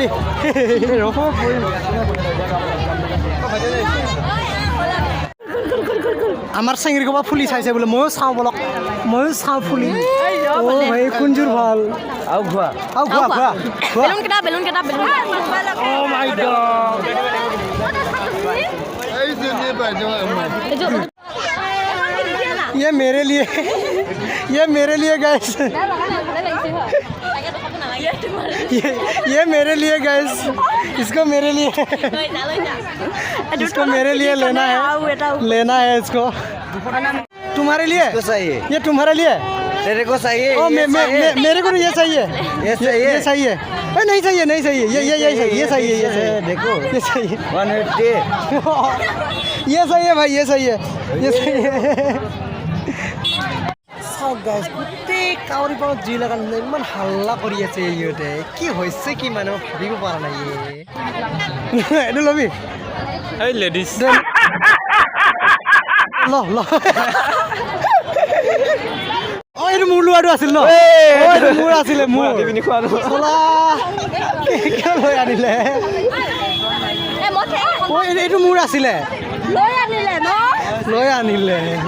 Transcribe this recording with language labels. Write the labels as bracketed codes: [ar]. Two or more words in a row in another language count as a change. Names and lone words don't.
[as] ৰ'ব পৰিম আমাৰ চেঙেৰী ক'ৰবাত ফুলি চাইছে বোলে ময়ো চাওঁ বলক ময়ো চাওঁ ফুলি ভাই কোনযোৰ ভাল আৰু ঘোৱা বেলুন কেইটা [hi] ये मेरे लिए गाइस ये मेरे लिए गाइस इसको मेरे लिए लेना है इसको तुम्हारे लिए चाहिए ये तुम्हारे लिए तेरे को चाहिए ओ मेरे को ये चाहिए ये चाहिए नहीं चाहिए ये चाहिए देखो ये चाहिए 180 ये सही है भाई ये सही है [as] চাওক গাইজ গোটেই কাউৰী পাৰত জুই লগা ইমান হাল্লা কৰি আছে ইহঁতে কি হৈছে কি মানে ভাবিব পৰা নাই এইটো ল'বি এই লেডিজ ল এইটো মোৰ লোৱাটো আছিল ন এইটো মোৰ আছিলে মোৰ চলা কিয় লৈ আনিলে এইটো মোৰ আছিলে লৈ আনিলে